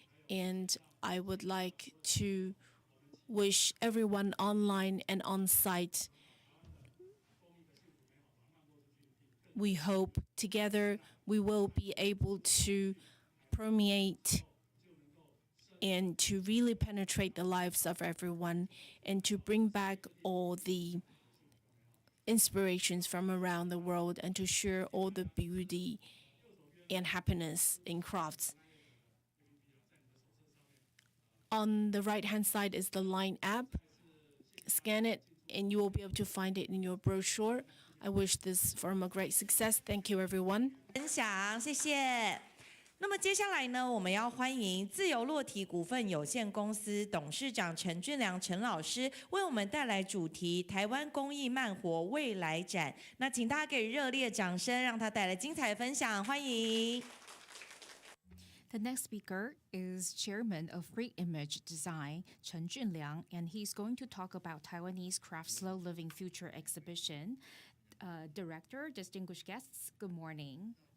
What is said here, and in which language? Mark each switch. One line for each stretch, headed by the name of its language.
English: And I would like to wish everyone online and on site, we hope together we will be able to permeate and to really penetrate the lives of everyone, and to bring back all the inspirations from around the world, and to share all the beauty and happiness in crafts. On the right-hand side is the Line app. Scan it, and you will be able to find it in your brochure. I wish this firm a great success. Thank you, everyone.
Chinese: 分享，谢谢。那么接下来呢，我们要欢迎自由落体股份有限公司董事长陈俊良陈老师为我们带来主题台湾工艺慢活未来展。那请大家给热烈掌声，让他带来精彩的分享，欢迎。
English: The next speaker is Chairman of Great Image Design, Chen Junliang, and he's going to talk about Taiwanese Craft Slow Living Future Exhibition. Director, distinguished guests, good morning.